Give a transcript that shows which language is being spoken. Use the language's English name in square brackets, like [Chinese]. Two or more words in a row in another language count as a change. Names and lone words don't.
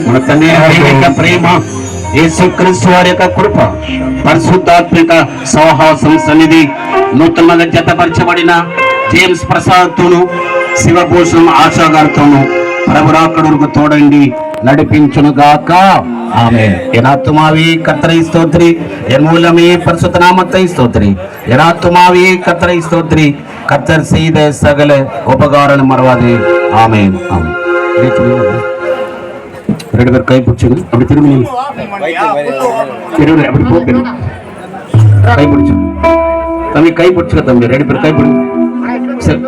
[Telugu] మన తండ్రి యొక్క ప్రేమ, యేసుక్రీస్తు వారి యొక్క కృప, పరిశుద్ధాత్మిక సహవాసం సన్నిధి, నూతనంగా జతపరచబడిన జేమ్స్ ప్రసాద్ తోను, శివభూషణం ఆశా గారితోను ప్రభురాకడుకు తోడండి నడిపించును గాక. ఆమేన్. [Tamil] எனாத்துமாவே கர்த்தரை ஸ்தோத்திரி, என் மூலமே பரிசுத்த நாமத்தை ஸ்தோத்திரி. எனாத்துமாவே கர்த்தரை ஸ்தோத்திரி, கர்த்தர் செய்த சகல உபகாரம் மறவாதே. ஆமென். ஆமென். ரெண்டு பேர் கை பிடிச்சுங்க, அப்படி திரும்பி திரும்பி அப்படி போட்டு கை பிடிச்சு தம்பி, கை பிடிச்சுக்க தம்பி, ரெண்டு பேர் கை பிடி.